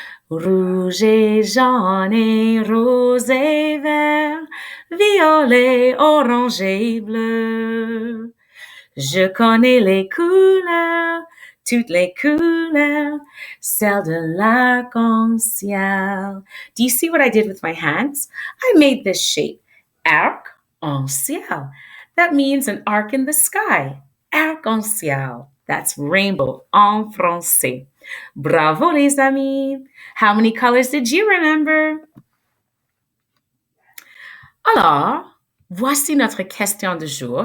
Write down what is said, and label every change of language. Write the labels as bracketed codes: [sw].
[fr] Rouge et jaune et rose et vert, violet, orange et bleu. Je connais les couleurs, toutes les couleurs, celles de l'arc-en-ciel. [en] Do you see what I did with my hands? I made this shape, arc-en-ciel. That means an arc in the sky, arc-en-ciel. That's rainbow [fr] en français. [en] Bravo les amis! How many colors did you remember? [fr] Alors, voici notre question du jour.